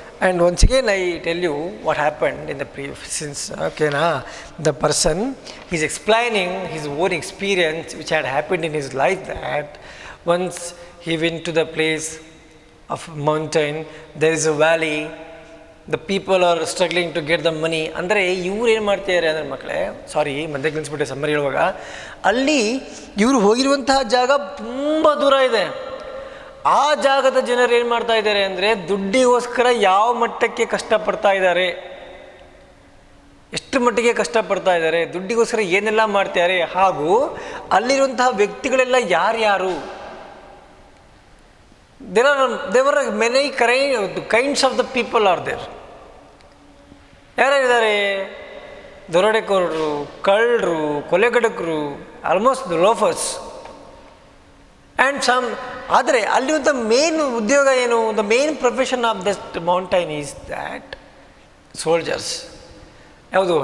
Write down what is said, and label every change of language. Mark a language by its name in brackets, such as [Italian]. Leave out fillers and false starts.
[English] And once again I tell you what happened in the since the person is explaining his own experience which had happened in his life, that once he went to the place of mountain, there is a valley, the people are struggling to get the money. [Kannada] ಅಂದರೆ ಇವ್ರು ಏನು ಮಾಡ್ತಿದ್ದಾರೆ ಅಂದರೆ ಮಕ್ಕಳೇ, ಸಾರಿ ಮಧ್ಯಕ್ಕೆ ನಿಲ್ಲಿಸ್ಬಿಟ್ಟೆ summary ಹೇಳುವಾಗ, ಅಲ್ಲಿ ಇವರು ಹೋಗಿರುವಂತಹ ಜಾಗ ತುಂಬ ದೂರ ಇದೆ. ಆ ಜಾಗದ ಜನರು ಏನು ಮಾಡ್ತಾ ಇದ್ದಾರೆ ಅಂದರೆ ದುಡ್ಡಿಗೋಸ್ಕರ ಯಾವ ಮಟ್ಟಕ್ಕೆ ಕಷ್ಟಪಡ್ತಾ ಇದ್ದಾರೆ, ಎಷ್ಟು ಮಟ್ಟಿಗೆ ಕಷ್ಟಪಡ್ತಾ ಇದ್ದಾರೆ, ದುಡ್ಡಿಗೋಸ್ಕರ ಏನೆಲ್ಲ ಮಾಡ್ತಾರೆ, ಹಾಗೂ ಅಲ್ಲಿರುವಂತಹ ವ್ಯಕ್ತಿಗಳೆಲ್ಲ ಯಾರ್ಯಾರು. [English] there were many kinds of the people are there. [Kannada] ಯಾರ್ಯಾರಿದ್ದಾರೆ? ದರೋಡೆಕೋರರು, ಕಳ್ಳರು, ಕೊಲೆಗಡಕರು, [English] Almost the loafers and some. [Kannada] ಆದರೆ ಅಲ್ಲಿ ಒಂದು ಮೇನ್ ಉದ್ಯೋಗ ಏನು, [English] The main profession of that mountain is that soldiers. [Kannada] ಯಾವುದು?